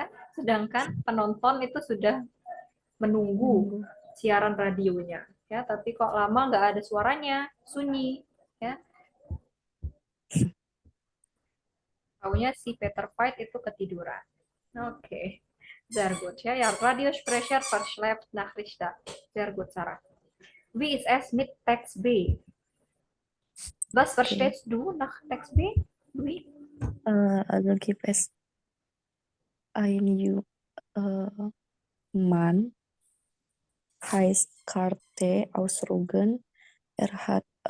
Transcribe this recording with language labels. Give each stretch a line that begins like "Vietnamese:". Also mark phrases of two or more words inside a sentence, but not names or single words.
Indonesian: Sedangkan penonton itu sudah menunggu siaran radionya. Ya, tapi kok lama nggak ada suaranya, sunyi. Ya. Taunya si Peter Veit itu ketiduran. Oke.
German: Sehr gut. Ja, Radiosprecher verschleppt Nachrichten. Sehr gut, Sarah. Wie ist es mit Text B? Was verstehst du nach Text B? Wie? Also gibt es ein Mann, heißt Karte aus Rügen.